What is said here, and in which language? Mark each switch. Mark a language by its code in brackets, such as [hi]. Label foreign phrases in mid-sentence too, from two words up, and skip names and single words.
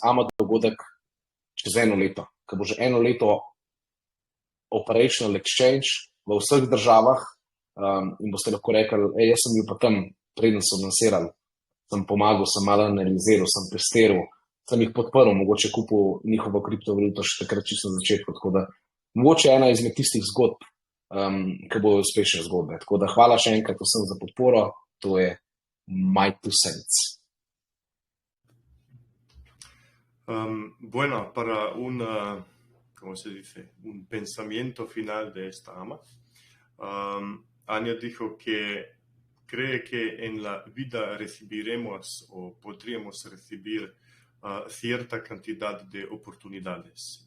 [sl] AMA dogodek čez eno leto, ko bo že eno leto [en] operational exchange [sl] v vseh državah in boste lahko rekli, jaz sem bil pa tam, preden so lansirali, sem pomagal, sem malo analiziral, sem testiral, sem jih podprl, mogoče kupil njihovo kriptovaluto še takrat čisto na začetku, tako da mogoče ena izmed tistih zgodb, ki bojo uspešne zgodbe. Tako da hvala še enkrat vsem za podporo, to je [en] my 2 cents. [es] Bueno, para ¿cómo se dice? Un pensamiento final de esta AMA. Anja dijo que cree que en la vida recibiremos o podríamos recibir cierta cantidad de oportunidades.